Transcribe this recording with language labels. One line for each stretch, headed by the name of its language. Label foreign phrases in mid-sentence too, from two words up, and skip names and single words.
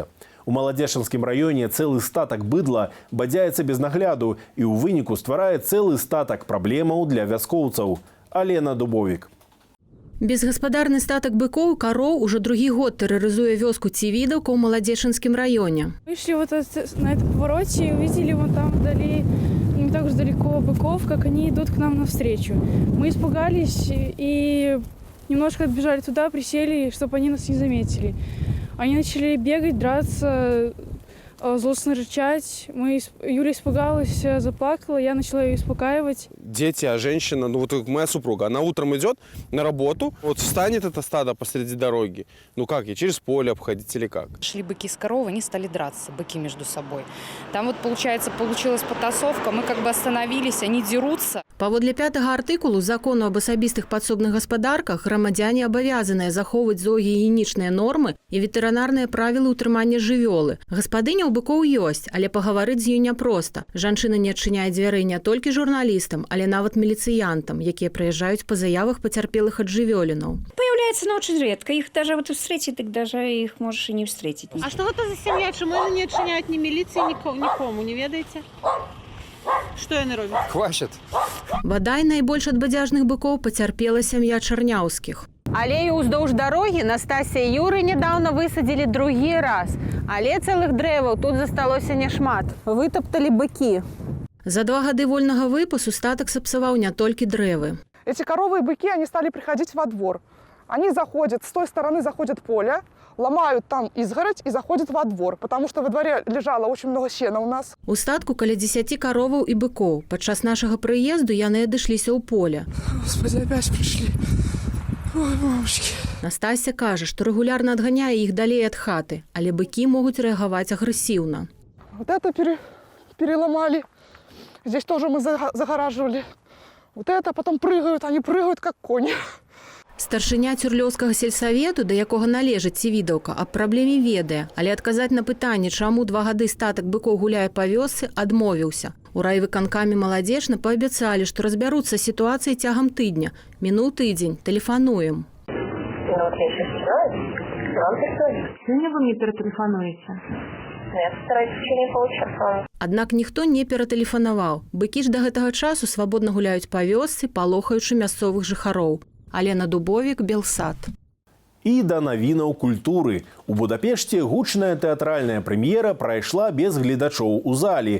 Belarusian: У Маладзешынскім раёне цэлы статак быдла бадзяецца без нагляду і ў выніку стварае цэлы статак праблемаў для вяскоўцаў. Алена Дубовік. Безгаспадарны статак быкоў, кароў уже другі год тэрарызуе вёску Цівідаўка ў Маладзешынскім раёне.
Russian: Вышли вот на этом повороте и увидели вон там вдали, не так уж далеко, быков, как они идут к нам навстречу. Мы испугались и немножко отбежали туда, присели, чтобы они нас не заметили. Они начали бегать, драться, злостно рычать. Юля испугалась, заплакала, я начала ее успокаивать. Дети, а женщина, ну вот моя супруга, она утром идет на работу, вот встанет это стадо посреди дороги. Ну как, ей через поле обходить или как? Шли быки с коровой, они стали драться, быки между собой. Там вот, получается, получилась потасовка, мы как бы остановились, они дерутся.
Belarusian: Паводле 5-го артыкулу закону об асабістых падсобных гаспадарках грамадзяне абавязаныя захоўваць зоагігіенічныя нормы і ветэрынарныя правілы ўтрымання жывёлы. Гаспадыня ў быкоў ёсць, але пагаварыць з ёй няпроста. Жанчына не адчыняе дзвярэй не толькі журналістам, але нават міліцыянтам, якія прыязджаюць па заявах пацярпелых ад жывёлінаў.
Russian: Появляется, но очень редко. Их даже вот встретить, так даже их можешь и не встретить. А что это за семья? Чему они не отчиняют ни милиции, никому, не ведаете? Что
Belarusian: яны робят?
Russian: Хващат.
Belarusian: Бадай найбольш ад бадзяжных быкоў пацярпела сям'я Чарняўскіх. Алею ўздоўж дарогі Настасія Юры недавно высадзілі другі раз. Але цэлых дрэваў тут засталося няшмат. Вытапталі быкі. За 2 гады вольнага выпасу статак сапсаваў не толькі дрэвы.
Russian: Эти коровы и быки, они стали приходить во двор. Они заходят, с той стороны заходят поле, ломают там изгородь и заходят во двор, потому что во дворе лежало очень много сена у нас.
Belarusian: У статку каля 10 короваў і быкоў. Падчас нашага прыезду яны адышліся ў поле. Господи, опять пришли. Ой, мамочки. Настасья кажа, што рэгулярна адганяе іх далей ад хаты, але быкі могуць рэагаваць агрэсіўна.
Russian: Вот это переломали. Здесь тоже мы загораживали. Вот это, потом прыгают, они прыгают как кони.
Belarusian: Старшыня Цюрлёўскага сельсавету, да якога належыць Цівідаўка, аб праблеме ведае, але адказаць на пытанне, чаму 2 гады статак быкоў гуляе па вёсцы, адмовіўся. У райвыканкаме Маладзешна паабяцалі, што разбяруцца з сітуацыяй цягам тыдня. Мінуў тыдзень, тэлефануем. Сёння вы мне ператэлефануеце?
Russian: Нет, старайтесь не получаться.
Belarusian: Аднак ніхто не ператэлефанаваў. Быкі ж да гэтага часу свабодна гуляюць па вёсцы, палохаючы мясцовых жыхароў. Алена Дубовік, Белсат. І да навінаў культуры. У Будапешце гучная тэатральная прэм'ера прайшла без гледачоў у залі.